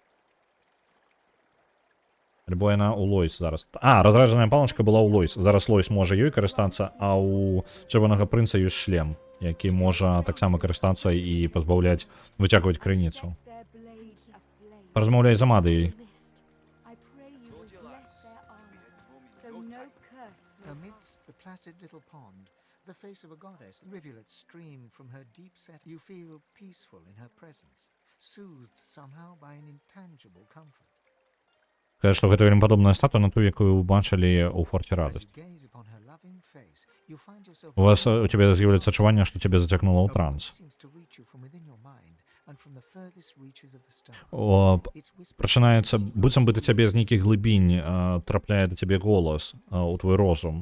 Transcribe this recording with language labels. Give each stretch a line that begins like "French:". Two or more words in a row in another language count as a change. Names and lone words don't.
Belarusian: Альбо яна ў Лойс зараз. Разраджаная палачка была ў Лойс. Зараз Лойс можа ёй карыстацца, а ў чырвонага прынца ёсць шлем, які можа таксама карыстацца і пазбаўляць, выцягваць крыніцу. Паразмаўляй з Амадыяй.
English: Amidst the placid little pond, the face of a goddess, rivulets stream from her deep set. You feel peaceful in her presence, soothed somehow by an intangible comfort.
Belarusian: Кажа, што гэта вельмі падобная статуя на ту, якую вы бачылі ў форце радасць. У цябе з'яўляецца адчуванне, што цябе зацягнула ў транс. Пачынаецца, быццам бы да цябе з нейкіх глыбінь трапляе да цябе голас у твой розум.